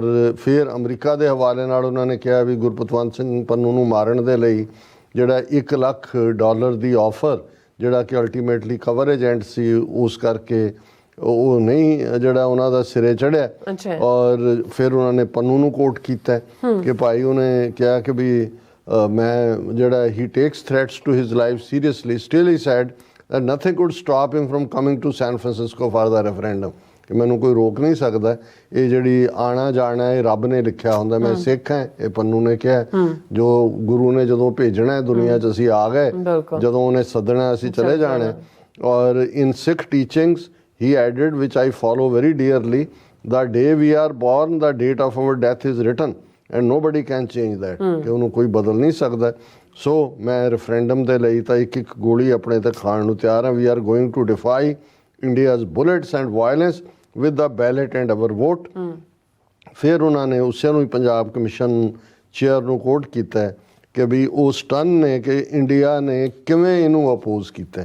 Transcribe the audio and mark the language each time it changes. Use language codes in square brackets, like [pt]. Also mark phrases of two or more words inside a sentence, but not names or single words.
[pa] ਫਿਰ ਅਮਰੀਕਾ ਦੇ ਹਵਾਲੇ ਨਾਲ ਉਹਨਾਂ ਨੇ ਕਿਹਾ ਵੀ ਗੁਰਪਤਵੰਤ ਸਿੰਘ ਪੰਨੂ ਨੂੰ ਮਾਰਨ ਦੇ ਲਈ ਜਿਹੜਾ $1 ਲੱਖ ਦੀ ਆਫਰ ਜਿਹੜਾ ਕਿ ਅਲਟੀਮੇਟਲੀ [en] covert agent [pa] ਸੀ ਉਸ ਕਰਕੇ ਉਹ ਨਹੀਂ ਜਿਹੜਾ ਉਹਨਾਂ ਦਾ ਸਿਰੇ ਚੜਿਆ ਔਰ ਫਿਰ ਉਹਨਾਂ ਨੇ ਪੰਨੂ ਨੂੰ ਕੋਟ ਕੀਤਾ ਕਿ ਭਾਈ ਉਹਨੇ ਕਿਹਾ ਕਿ ਵੀ ਮੈਂ ਜਿਹੜਾ [en] he takes threats to his life seriously still he said that nothing could stop him from coming to San Francisco for the referendum [pa] ਕਿ ਮੈਨੂੰ ਕੋਈ ਰੋਕ ਨਹੀਂ ਸਕਦਾ ਇਹ ਜਿਹੜੀ ਆਣਾ ਜਾਣਾ ਇਹ ਰੱਬ ਨੇ ਲਿਖਿਆ ਹੁੰਦਾ ਮੈਂ ਸਿੱਖ ਹਾਂ ਇਹ ਪੰਨੂ ਨੇ ਕਿਹਾ ਜੋ ਗੁਰੂ ਨੇ ਜਦੋਂ ਭੇਜਣਾ ਦੁਨੀਆ 'ਚ ਅਸੀਂ ਆ ਗਏ ਜਦੋਂ ਉਹਨੇ ਸੱਦਣਾ ਅਸੀਂ ਚਲੇ ਜਾਣਾ ਔਰ [en] in Sikh teachings he added which I follow very dearly the day we are born the date of our death is written and nobody can change that [pa] ਕਿ ਉਹਨੂੰ ਕੋਈ ਬਦਲ ਨਹੀਂ ਸਕਦਾ। ਸੋ ਮੈਂ ਰੈਫਰੈਂਡਮ ਦੇ ਲਈ ਤਾਂ ਇੱਕ ਗੋਲੀ ਆਪਣੇ ਤੇ ਖਾਣ ਨੂੰ ਤਿਆਰ ਹਾਂ। [en] we are going to defy India's bullets and violence with the ballot and our vote. [pa] ਫਿਰ ਉਹਨਾਂ ਨੇ ਉਸੇ ਨੂੰ ਹੀ ਪੰਜਾਬ ਕਮਿਸ਼ਨ ਚੇਅਰ ਨੂੰ ਕੋਟ ਕੀਤਾ ਕਿ ਵੀ ਉਹ ਸਟਨ ਨੇ ਕਿ ਇੰਡੀਆ ਨੇ ਕਿਵੇਂ ਇਹਨੂੰ ਅਪੋਜ਼ ਕੀਤਾ।